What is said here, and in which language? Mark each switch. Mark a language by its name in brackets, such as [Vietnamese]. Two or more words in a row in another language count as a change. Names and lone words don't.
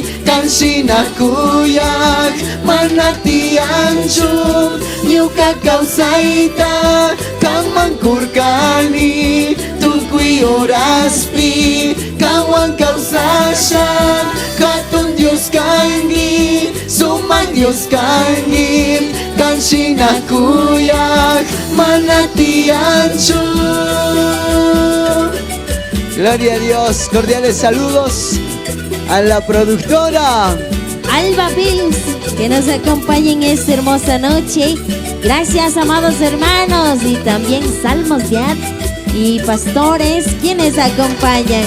[Quechua] kanshina kuyak manati anchu yuka causaita kanman kurkani tukui oraspi kanwan causasha hatun Dios kangi suma Dios kangi kanshina kuyak manati anchu. [Spanish] Gloria a Dios. Cordiales saludos a la productora Alba Films, que nos acompaña en esta hermosa noche. Gracias, amados hermanos, y también Salmos Yad y pastores quienes acompañan.